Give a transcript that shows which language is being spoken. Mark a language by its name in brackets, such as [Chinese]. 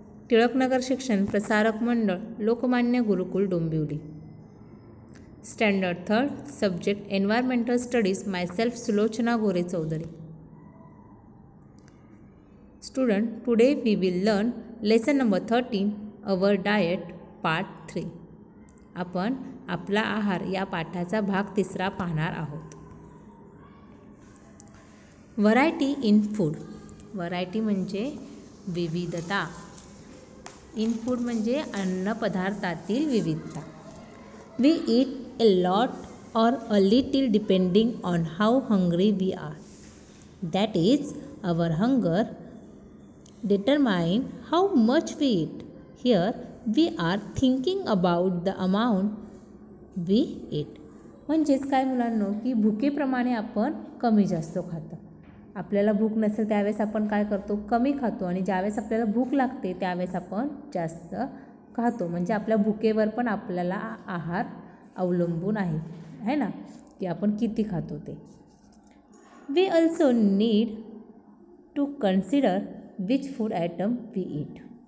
[Marathi] टिळकनगर शिक्षण प्रसारक मंडळ, लोकमान्य गुरुकुल Dombivli. [English] Standard 3, subject environmental studies. Myself Sulochana Gore Chaudhari. Student, today we will learn lesson number 13, our diet, part 3. [Marathi] आपण आपला आहार या पाठाचा भाग 3 पाहणार आहोत. [English] Variety in food. Variety [Marathi] म्हणजे विविधता. [English] in food [Marathi] म्हणजे अन्न पदार्थातील विविधता. [English] We eat a lot or a little depending on how hungry we are. That is our hunger determine how much we eat. Here we are thinking about the amount we eat. [Marathi] म्हणजेच काय मुलांनो, की भुकेप्रमाणे आपण कमी जास्त खातो. आपल्याला भूक नसेल त्यावेळेस आपण काय करतो, कमी खातो, आणि ज्यावेळेस आपल्याला भूक लागते त्यावेळेस आपण जास्त खातो. म्हणजे आपल्या भुकेवर पण आपल्याला आहार अवलंबून आहे ना, की आपण किती खातो ते. [English] We also need to consider which food item we eat.